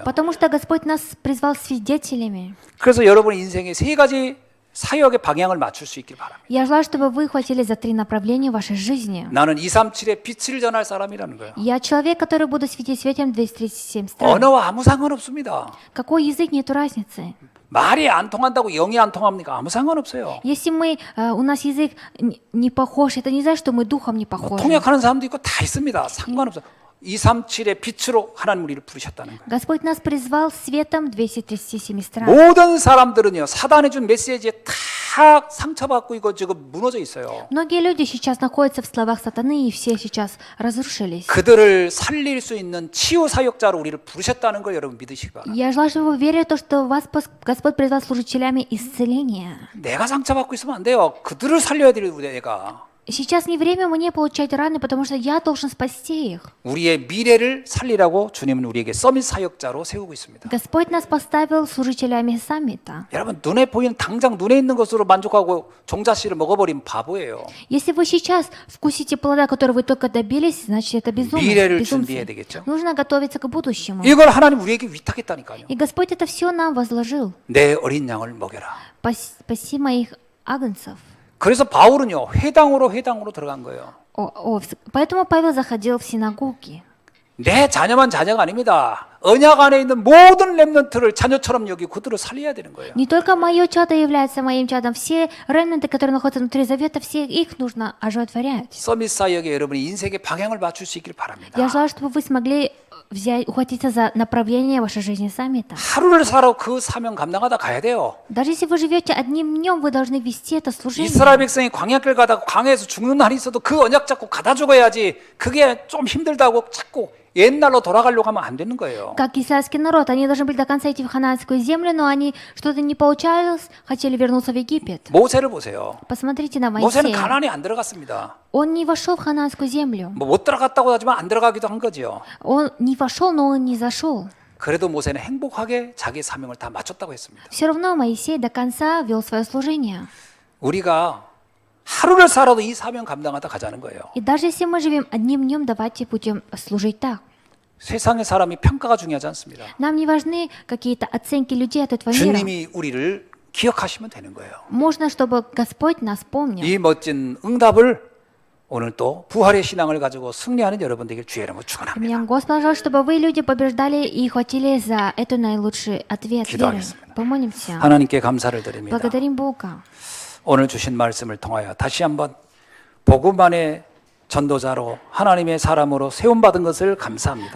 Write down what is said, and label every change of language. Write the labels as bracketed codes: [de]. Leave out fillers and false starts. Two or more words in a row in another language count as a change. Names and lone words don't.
[ru] Потому что Господь нас призвал свидетелями. [ko] 그래서 여러분의 인생에 세 가지 사역의 방향을 맞출 수 있길 바랍니다. [ru] Я желаю, чтобы вы хватили за 3 направления вашей жизни. [ko] 나는 237의 빛을 전할 사람이라는 거예요. [ru] Я человек, который буду светить светом 237 стран. [ko] 언어와 아무 상관없습니다. [ru] Какой язык, нету разницы. [ko] 말이 안 통한다고 영이 안 통합니까? 아무 상관없어요. [ru] Если у нас язык не похож, это не значит, что мы духом не похожи. [ko] 통역하는 사람도 있고 다 있습니다. 상관없어요. 237의 빛으로 하나님 우리를 부르셨다는 거예요. [ru] Господь нас призвал светом 237 стран. [ko] 모든 사람들은요 사단이 준 메시지에 다 상처받고 이거 지금 무너져 있어요. [ru] Многие люди сейчас находятся в словах сатаны, и все сейчас разрушились. [ko] 그들을 살릴 수 있는 치유 사역자로 우리를 부르셨다는 걸 여러분 믿으시기 바랍니다. [ru] Я желаю, чтобы вы верили в то, что вас Господь призвал служителями исцеления. [ko] 내가 상처받고 있으면 안 돼요. 그들을 살려야 돼요, 내가. [ru] Сейчас не время мне получать раны, потому что я должен спасти их. [ko] 우리의 미래를 살리라고 주님은 우리에게 서밋 사역자로 세우고 있습니다. [ru] Господь нас поставил служителями саммита. [ko] 여러분 눈에 보이는 당장 눈에 있는 것으로 만족하고 종자씨를 먹어버리면 바보예요. [ru] Если вы сейчас вкусите плода, которого вы только добились, значит это [ko] 미래를 [ru] безумие. [ko] 준비해야 되겠죠. [ru] Нужно готовиться к будущему. [ko] 이걸 하나님 우리에게 위탁했다니까요. [ru] И Господь это все нам возложил. [ko] 내 어린 양을 먹여라. [ru] Спаси моих агнцев. [ko] 그래서 바울은요 회당으로 들어간 거예요. [ru] Поэтому Павел заходил в синагоги. [ko] 내 자녀만 자녀가 아닙니다. 언약 안에 있는 모든 렘넌트를 자녀처럼 여기고 그들을 살려야 되는 거예요. [ru] Не только мое чадо является моим чадом, все ремнанты, которые находятся внутри завета, все их нужно оживотворять. [ko] 서밋 사역에 여러분이 인생의 방향을 맞출 수 있길 바랍니다. [ru] Я желаю, чтобы вы смогли ухватиться за направление вашей жизни саммита. [ko] 하루를 살아 그 사명 감당하다 가야 돼요. [ru] Даже если вы живете одним днем, вы должны вести это служение. [ko] 이스라엘 백성이 광야길 가다가 광야에서 죽는 날이 있어도 그 언약 잡고 가다 죽어야지. 그게 좀 힘들다고 자꾸 옛날로 돌아가려고 하면 안 되는 거예요. [ru] Как израильский народ, они должны были до конца идти в ханаанскую землю, но они что-то не получалось, хотели вернуться в Египет. [ko] 모세를 보세요. [ru] Посмотрите на [ko] 모세는 [ru] Моисея. [ko] 가나안에 안 들어갔습니다. [ru] Он не вошел в ханаанскую землю. [ko] 뭐 못 들어갔다고 하지만 안 들어가기도 한 거죠. [ru] Он не вошел, но он не зашел. [ko] 그래도 모세는 행복하게 자기 사명을 다 마쳤다고 했습니다. [ru] Все равно Моисей до конца вел свое служение. [ko] 우리가 하루를 살아도 이 사명 감당하다 가자는 거예요. [ru] И даже если мы живем одним днем, давайте будем служить так. [ko] 세상의 사람이 평가가 중요하지 않습니다. [ru] Нам не важны какие-то оценки людей от этого мира. [ko] 주님이 우리를 기억하시면 되는 거예요. [ru] Можно, чтобы Господь нас помнил. [ko] 이 멋진 응답을 오늘 또 부활의 신앙을 가지고 승리하는 여러분들에게 주의 이름으로 축원합니다. [ru] Меня Господь пожалуйста, чтобы вы, люди, побеждали и хватили за это наилучший ответ веры. [ko] 기도하겠습니다. [ru] Помолимся. [ko] 하나님께 감사를 드립니다. [ru] Благодарим Бога. [ko] 오늘 주신 말씀을 통하여 다시 한번 복음 안의 전도자로 하나님의 사람으로 세움받은 것을 감사합니다.